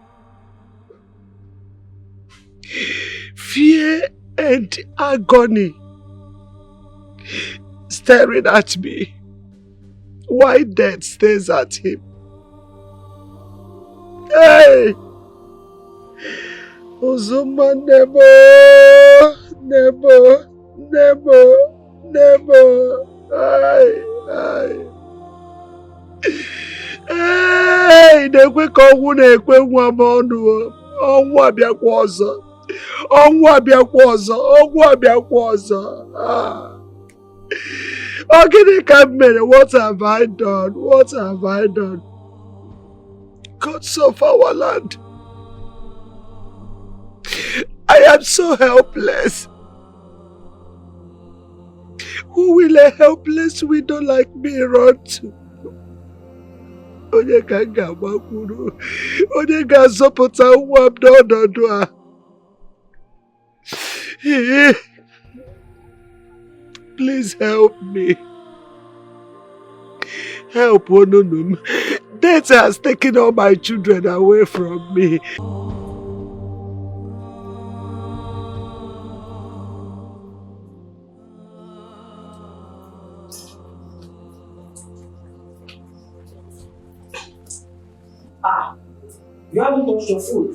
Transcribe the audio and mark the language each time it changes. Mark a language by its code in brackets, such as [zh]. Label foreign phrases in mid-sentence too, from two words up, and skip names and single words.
[en] Fear and agony staring at me while death stares at him. Hey! Uzuma, never, never, never, never. Ay. Hey! Nekwe kongu nekwe mwamonu. [ig] Onwa abịakwa ọzọ. Onwa abịakwa ọzọ. Onwa abịakwa ọzọ. Oh, gịnị ka m mere? [en] What have I done? What have I done? Gods of our land. I am so helpless. Who will a helpless widow like me run to? [ig] Onye ka m ga-agbakwuru? Onye ga-azọpụta nwa m n'ọnọdụ a? [en] Please help me. Help Ononum. Death has taken all my children away from me. You haven't touched your food.